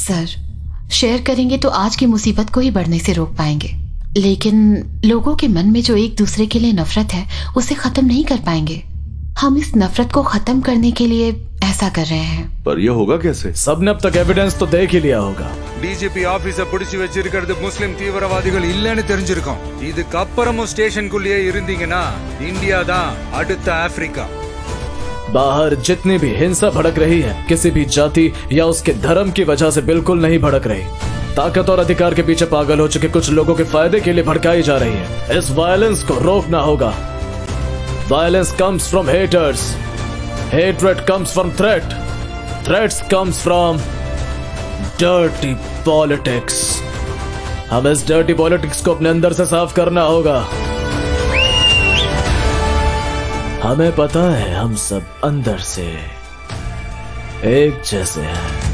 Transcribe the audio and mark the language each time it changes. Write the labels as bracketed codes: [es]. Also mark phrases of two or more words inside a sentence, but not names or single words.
[hi] सर, शेयर करेंगे तो आज की मुसीबत को ही बढ़ने से रोक पाएंगे, लेकिन लोगों के मन में जो एक दूसरे के लिए नफरत है उसे खत्म नहीं कर पाएंगे। हम इस नफरत को खत्म करने के लिए ऐसा कर रहे हैं। पर ये होगा कैसे? सबने अब तक एविडेंस तो देख ही लिया होगा। [ta] டிஜிபி ஆபீஸ பிடிச்சு வச்சிருக்கிறது முஸ்லிம் தீவிரவாதிகள் இல்லன்னு தெரிஞ்சிருக்கும். இதுக்கு அப்புறமும் ஸ்டேஷனுக்குள்ளேயே இருந்தீங்கன்னா இந்தியா தான் அடுத்த அமெரிக்கா. [hi] बाहर जितनी भी हिंसा भड़क रही है किसी भी जाति या उसके धर्म की वजह से बिल्कुल नहीं भड़क रही। ताकत और अधिकार के पीछे पागल हो चुके कुछ लोगों के फायदे के लिए भड़काई जा रही है। इस वायलेंस को रोकना होगा। [en] violence comes from haters, hatred comes from threat, threats comes from dirty politics. [hi] हमें इस [en] dirty politics [hi] को अपने अंदर से साफ करना होगा। हमें पता है हम सब अंदर से एक जैसे हैं।